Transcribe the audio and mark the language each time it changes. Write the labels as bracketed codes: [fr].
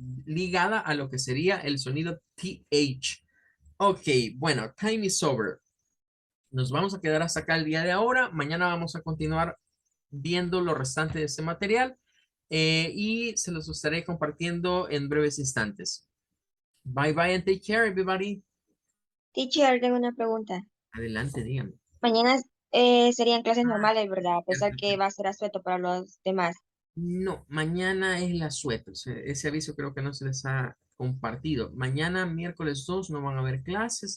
[es] Ligada a lo que sería el sonido TH. Ok, bueno, [en] time is over. [es] Nos vamos a quedar hasta acá el día de ahora. Mañana vamos a continuar viendo lo restante de este material y se los estaré compartiendo en breves instantes. [en] Bye bye and take care, everybody. [es] Teacher, tengo una pregunta. Adelante, dígame. Mañana serían clases normales, ¿verdad? A pesar que va a ser asueto para los demás. No, mañana es la suerte. Ese aviso creo que no se les ha compartido. Mañana, miércoles 2 no van a haber clases.